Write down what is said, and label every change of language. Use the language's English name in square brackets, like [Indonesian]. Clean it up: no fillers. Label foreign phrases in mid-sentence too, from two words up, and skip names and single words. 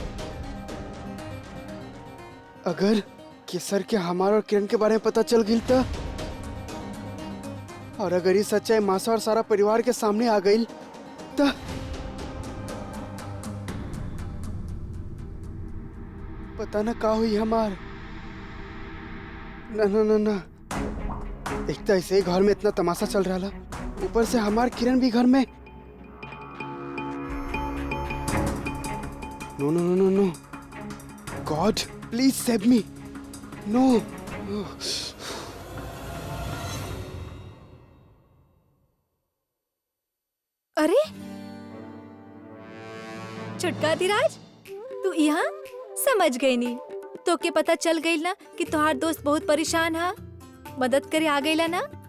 [Bhojpuri] अगर केसर के हमारा और किरण के बारे में पता चल गई तो, और अगर ये सच्चाई मासा और सारा परिवार के सामने आ गई तो पता ना का हुई हमार। ना ना ना ना, एक तो ऐसे ही घर में इतना तमाशा चल रहा ऊपर से हमार किरण भी घर में। [English] No no no no no, God please save me. नो। [Bhojpuri] अरे छुटका धीराज, तू यहाँ समझ गई नी। तो के पता चल गई ना कि तुम्हार दोस्त बहुत परेशान है, मदद करे आ गईला ना।